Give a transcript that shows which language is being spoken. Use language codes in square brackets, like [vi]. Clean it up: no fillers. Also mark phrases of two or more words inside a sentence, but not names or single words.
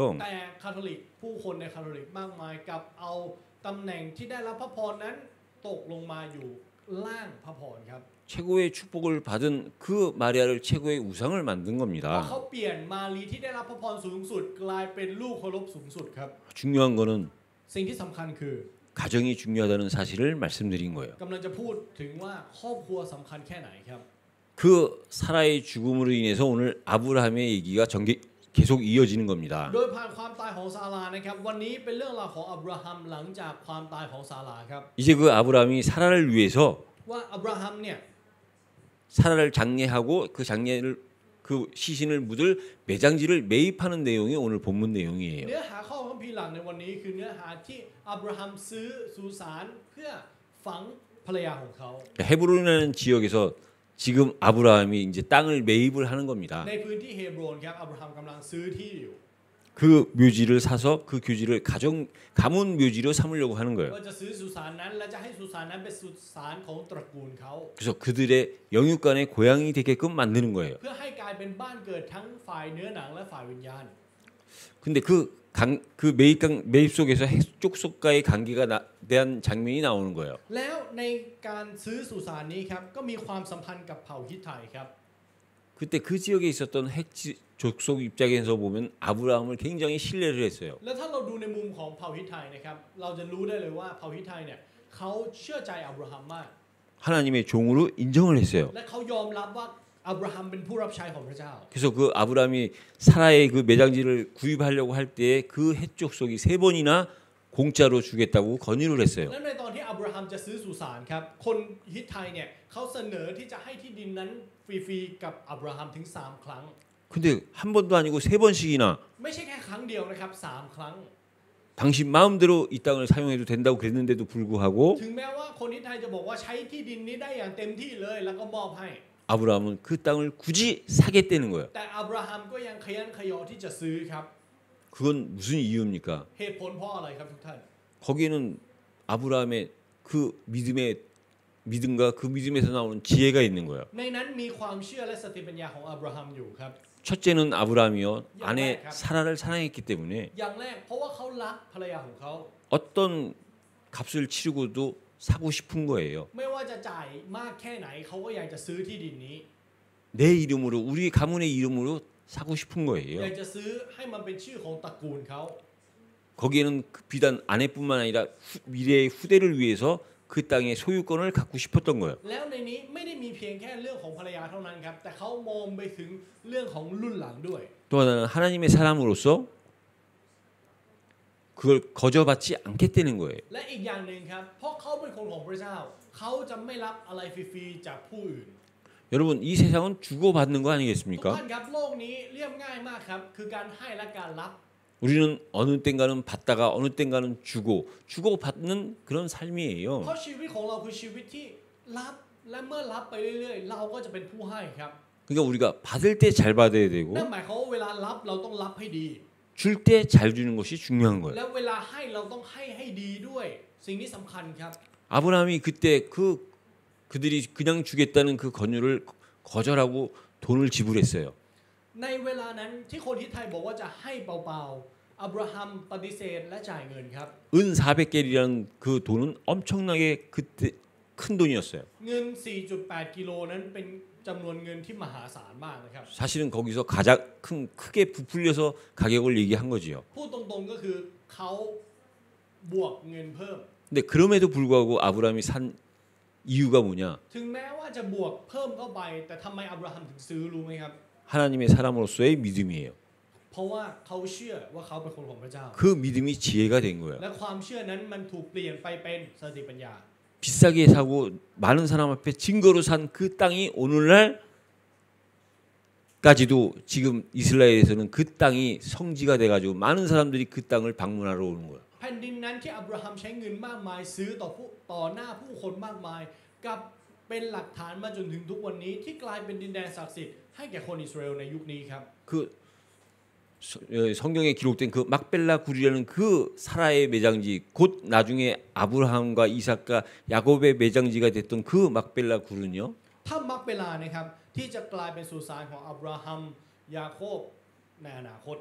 [th] แต่คาทอลิกผู้คนในคาทอลิกมากมายกับเอาตำแหน่งที่ได้รับพระพรนั้นตกลงมาอยู่ล่างพระพรครับ [ko] 최고의 축복을 받은 그 마리아를 최고의 우상을 만든 [th] เพราะ [ko] 겁니다. [th] เขาเปลี่ยนมารีที่ได้รับพระพรสูงสุดกลายเป็นลูกเคารพสูงสุดครับ [ko] 중요한 거는 [th] สิ่งที่สำคัญคือ [ko] 가정이 중요하다는 사실을 말씀드린 거예요. [th] กำลังจะพูดถึงว่าครอบครัวสำคัญแค่ไหนครับ [ko] 그 사라의 죽음으로 인해서 오늘 아브라함의 얘기가 계속 이어지는 겁니다. [th] โดยผ่านความตายของซารานะครับวันนี้เป็นเรื่องราวของอับราฮัมหลังจากความตายของซาราครับ [ko] 이제 그 아브라함이 사라를 위해서 [th] ว่าอับราฮัมเนี่ย [ko] 사라를 장례하고 그 장례를 그 시신을 묻을 매장지를 매입하는 내용이 오늘 본문 내용이에요. [th] เนื้อหาข้อคัมภีร์หลักในวันนี้คือเนื้อหาที่อับราฮัมซื้อสุสานเพื่อฝังภรรยาของเขา [ko] 헤브론이라는 지역에서 지금 아브라함이 이제 땅을 매입을 하는 겁니다. [th] ในพื้นที่เฮบรอนครับอับราฮัมกำลังซื้อที่อยู่ [ko] 그 묘지를 사서 그 교지를 가문 묘지로 삼으려고 하는 거예요. [th] ว่าจะซื้อสุสานนั้นและจะให้สุสานนั้นเป็นสุสานของตระกูลเขา [ko] 그래서 그들의 영육간의 고향이 되게끔 만드는 거예요. [th] เพื่อให้กลายเป็นบ้านเกิดทั้งฝ่ายเนื้อหนังและฝ่ายวิญญาณ [ko] 근데 그 매입 속에서 핵족속과의 관계가 대한 장면이 나오는 거예요. [th] แล้วในการซื้อสุสานนี้ครับก็มีความสัมพันธ์กับเผ่าฮิตไทครับ [ko] 그때 그 지역에 있었던 핵족속 입장에서 보면 아브라함을 굉장히 신뢰를 했어요. [th] แล้วถ้าเราดูในมุมของเผ่าฮิตไทนะครับเราจะรู้ได้เลยว่าเผ่าฮิตไทเนี่ยเขาเชื่อใจอับราฮัมมาก [ko] 하나님의 종으로 인정을 했어요. [th] และเขายอมรับว่าอับราฮัมเป็นผู้รับใช้ของพระเจ้า [ko] 그래서 그 아브라함이 사라의 그 매장지를 구입하려고 할 때 그 핵족속이 3번이나 공짜로 주겠다고 권유를 했어요. [th] และในตอนที่อับราฮัมจะซื้อสุสานครับคนฮิตไทเนี่ยเขาเสนอที่จะให้ที่ดินนั้นฟรีๆกับอับราฮัมถึง3 ครั้ง [ko] 근데 한 번도 아니고 3번씩이나 [th] ไม่ใช่แค่ครั้งเดียวนะครับ3 ครั้ง [ko] 당신 마음대로 이 땅을 사용해도 된다고 그랬는데도 불구하고 [th] ถึงแม้ว่าคนฮิตไทจะบอกว่าใช้ที่ดินนี้ได้อย่างเต็มที่เลยแล้วก็มอบให้ [ko] 아브라함은 그 땅을 굳이 사겠다는 거예요. [th] แต่อับราฮัมก็ยังขยันขยอที่จะซื้อครับ [ko] 그건 무슨 이유입니까? [th] เหตุผลเพราะอะไรครับทุกท่าน [ko] 거기에는 아브라함의 그 믿음과 그 믿음에서 나오는 지혜가 있는 거예요. [th] ในนั้นมีความเชื่อและสติปัญญาของอับราฮัมอยู่ครับ [ko] 첫째는 아브라함이요 아내 사라를 사랑했기 때문에 [th] อย่างแรกเพราะว่าเขารักภรรยาของเขา [ko] 어떤 값을 치르고도 사고 싶은 거예요. [th] ไม่ว่าจะจ่ายมากแค่ไหนเขาก็อยากจะซื้อที่ดินนี้ [ko] 내 이름으로 우리 가문의 이름으로 사고 싶은 [th] อยาก [ko] 거예요. [th] จะซื้อให้มันเป็นชื่อของตระกูลเขา [ko] 거기에는 비단 아내뿐만 아니라 미래의 후대를 위해서 그 땅의 소유권을 갖고 싶었던 거예요. [th] แล้วในนี้ไม่ได้มีเพียงแค่เรื่องของภรรยาเท่านั้นครับแต่เขามองไปถึงเรื่องของรุ่นหลังด้วย [ko] 또 하나는 하나님의 사람으로서 그걸 거저받지 않겠다는 거예요. [th] และอีกอย่างหนึ่งครับเพราะเขาเป็นคนของพระเจ้าเขาจะไม่รับอะไรฟรีๆจากผู้อื่น [ko] 여러분 이 세상은 주고받는 거 [th] ทุก [ko] 아니겠습니까? [th] ท่านครับโลกนี้เรียบง่ายมากครับคือการให้และการรับ [ko] 우리는 어느 땐가는 받다가 어느 땐가는 주고받는 그런 삶이에요. [th] เพราะชีวิตของเราคือชีวิตที่รับและเมื่อรับไปเรื่อยๆเราก็จะเป็นผู้ให้ครับ [ko] 그러니까 우리가 받을 때 잘 받아야 되고 [th] นั่นหมายความว่าเวลารับเราต้องรับให้ดี [ko] 줄 때 잘 주는 것이 중요한 거예요. [th] แล้วเวลาให้เราต้องให้ดีด้วย สิ่งนี้สำคัญครับ [ko] 아브라함이 그때 그들이 그냥 주겠다는 그 권유를 거절하고 돈을 지불했어요. [th] ในเวลานั้นที่คนฮิตไทยบอกว่าจะให้เปล่าๆอับราฮัมปฏิเสธและจ่ายเงินครับ [ko] 은 400개리라는 그 돈은 엄청나게 그때 큰 돈이었어요. [th] เงิน 4.8 กิโลนั้นเป็นจำนวนเงินที่มหาศาลมากนะครับ [ko] 사실은 거기서 가장 크게 부풀려서 가격을 얘기한 거지요. [th] พูดตรงๆก็คือเขาบวกเงินเพิ่ม [ko] 근데 그럼에도 불구하고 아브라함이 산 이유가 뭐냐? [th] ถึงแม้ว่าจะบวกเพิ่มเข้าไปแต่ทำไมอับราฮัมถึงซื้อรู้ไหมครับ [ko] 하나님의 사람으로서의 믿음이에요. [th] เพราะว่าเขาเชื่อว่าเขาเป็นคนของพระเจ้า [ko] 그 믿음이 지혜가 된 거예요. [th] และความเชื่อนั้นมันถูกเปลี่ยนไปเป็นสติปัญญา [ko] 비싸게 사고 많은 사람 앞에 증거로 산 그 땅이 오늘날까지도 지금 이스라엘에서는 그 땅이 성지가 돼가지고 많은 사람들이 그 땅을 방문하러 오는 거예요. [th] แผ่นดินนั้นที่อับราฮัมใช้เงินมากมายซื้อต่อหน้าผู้คนมากมายกับเป็นหลักฐานมาจนถึงทุกวันนี้ที่กลายเป็นดินแดนศักดิ์สิทธิ์ให้แก่คนอิสราเอลในยุคนี้ครับ [ko] 그 성경에 기록된 그 막벨라 굴이라는 그 사라의 매장지 곧 나중에 아브라함과 이삭과 야곱의 매장지가 됐던 그 막벨라 굴은요. [th] ถ้ามักเวลานะครับที่จะกลายเป็นสุสานของอับราฮัมยาโคบในอนาคต